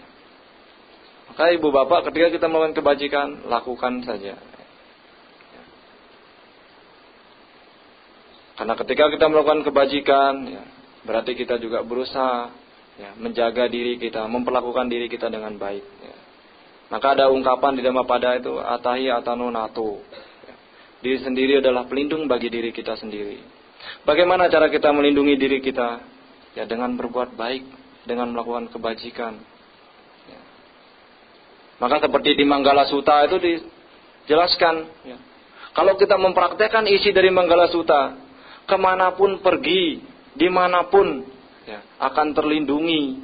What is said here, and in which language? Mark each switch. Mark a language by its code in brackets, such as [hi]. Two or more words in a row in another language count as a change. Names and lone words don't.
[id] Maka ibu bapak ketika kita melakukan kebajikan, lakukan saja. Ya. Karena ketika kita melakukan kebajikan, ya, berarti kita juga berusaha, ya, menjaga diri kita, memperlakukan diri kita dengan baik. Ya. Maka ada ungkapan di Dhammapada itu, [pi] atahi atano nato. [id] Ya. Diri sendiri adalah pelindung bagi diri kita sendiri. Bagaimana cara kita melindungi diri kita? Ya, dengan berbuat baik, dengan melakukan kebajikan. Ya. Maka seperti di Manggala Sutta itu dijelaskan, ya, kalau kita mempraktekkan isi dari Manggala Sutta, kemanapun pergi, dimanapun, ya, akan terlindungi.